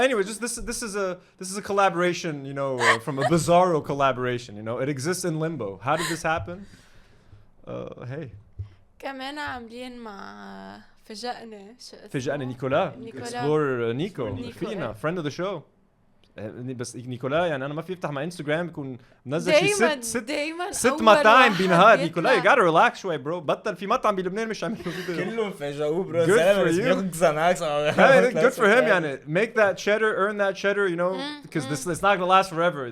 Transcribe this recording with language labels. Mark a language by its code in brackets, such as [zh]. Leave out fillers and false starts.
[en] Anyway, just this is a collaboration, you know, from a bizarro collaboration. You know, it exists in limbo. How did this happen? Hey. [ar] كمان عاملين مع فاجأنا نيكولا. [en] Explorer Niko [ar] فينا [en] friend of the show. [ar] بس نيكولا يعني انا ما في افتح مع انستغرام بيكون منزل شي ست مطاعم بنهار. [en] Nicola you gotta relax [ar] شوي برو. بطل في مطعم بلبنان مش عم كلهم فاجئوه برو. بياخد زناكس. [en] Good for him [ar] يعني. [en] Make that cheddar, earn that cheddar, you know, because this it's not gonna last forever.